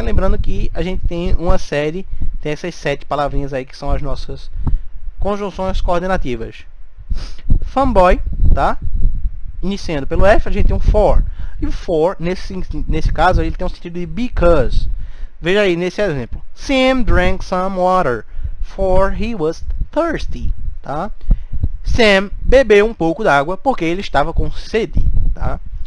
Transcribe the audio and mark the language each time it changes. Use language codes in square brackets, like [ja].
[pt] Lembrando que a gente tem uma série, tem essas 7 palavrinhas aí que são as nossas conjunções coordenativas. Fanboy, tá? Iniciando pelo F, a gente tem um for. E o for, nesse caso, ele tem um sentido de because. Veja aí, nesse exemplo. [en] Sam drank some water, for he was thirsty, tá? [pt] Sam bebeu um pouco d'água porque ele estava com sede, tá?